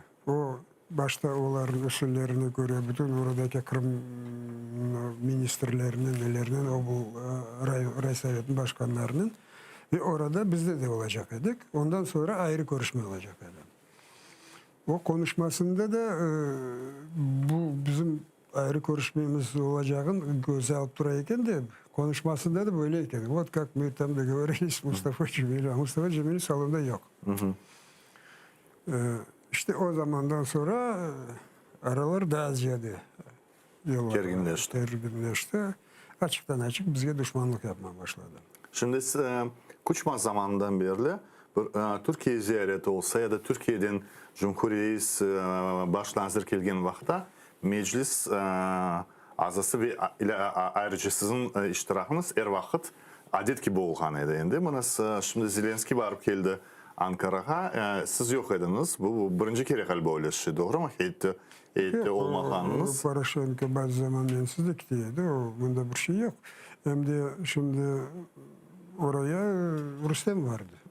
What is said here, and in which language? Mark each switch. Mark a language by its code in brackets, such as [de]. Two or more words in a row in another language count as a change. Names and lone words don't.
[crh] O başta onların usullerine göre bütün oradaki Kırım ministerlerinin, nelerinin, o bu Raysovet'in başkanlarının ve orada bizde de olacak edik. Ondan sonra ayrı görüşme olacak edik. O konuşmasında da bu bizim ayrı görüşmemiz olacağın göze alıp durayken de konuşmasında da böyleyken. [ru] Вот как мы там договорились Mustafa Cemil. [crh] Mustafa Cemil salonda yok. İşte o zamandan sonra aralar daha ziyade gerginleşti. Açıktan açık bizge düşmanlık yapmaya başladı. Şimdi Kuçma zamanından beri Türkiye ziyareti olsa ya da Türkiye'den Cumhuriyet başlanzır kelgen vaxta meclis azası ve ayrıca sizin iştirakınız vaxt adet gibi olğan edi endi. Buna şimdi Zelenski barıp geldi Ankara'ya. Siz yok ediniz. Bu birinci kere galiba öyle şey doğru mu? Heyette olmağınız. Poroshenko bazı zaman mensizlik diyedi. Bunda bir şey yok. Hem de şimdi oraya Rüstem vardı.